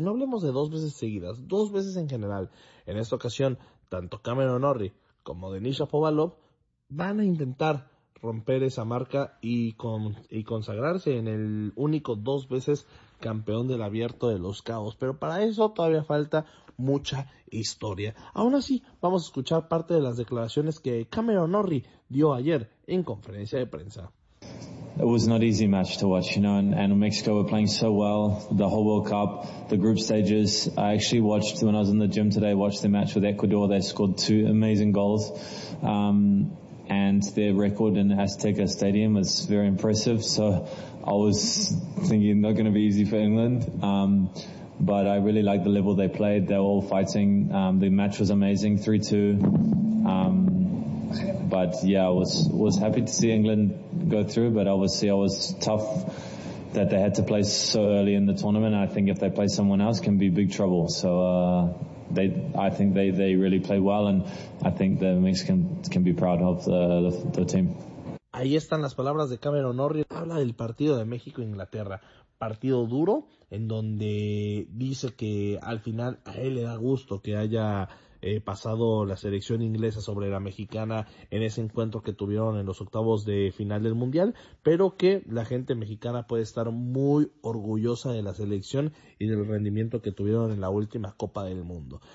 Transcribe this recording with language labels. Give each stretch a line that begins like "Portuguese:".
Spanish: Y no hablemos de 2 veces seguidas, 2 veces en general. En esta ocasión, tanto Cameron Norrie como Denis Shapovalov van a intentar romper esa marca y consagrarse en el único 2 veces campeón del Abierto de los Cabos. Pero para eso todavía falta mucha historia. Aún así, vamos a escuchar parte de las declaraciones que Cameron Norrie dio ayer en conferencia de prensa.
English: It was not easy match to watch, you know, and Mexico were playing so well, the whole World Cup, the group stages. I actually watched, when I was in the gym today, watched the match with Ecuador. They scored 2 amazing goals. And their record in Azteca Stadium was very impressive. So I was thinking not going to be easy for England. But I really liked the level they played. They were all fighting. The match was amazing, 3-2. But yeah, I was happy to see England go through, but obviously I was tough that they had to play so early in the tournament. I think if they play someone else can be big trouble. So, I think they really play well and I think the Mexicans can be proud of the team.
Spanish: Ahí están las palabras de Cameron Norrie. Habla del partido de México-Inglaterra. Partido duro, en donde dice que al final a él le da gusto que haya pasado la selección inglesa sobre la mexicana en ese encuentro que tuvieron en los octavos de final del mundial, pero que la gente mexicana puede estar muy orgullosa de la selección y del rendimiento que tuvieron en la última Copa del Mundo.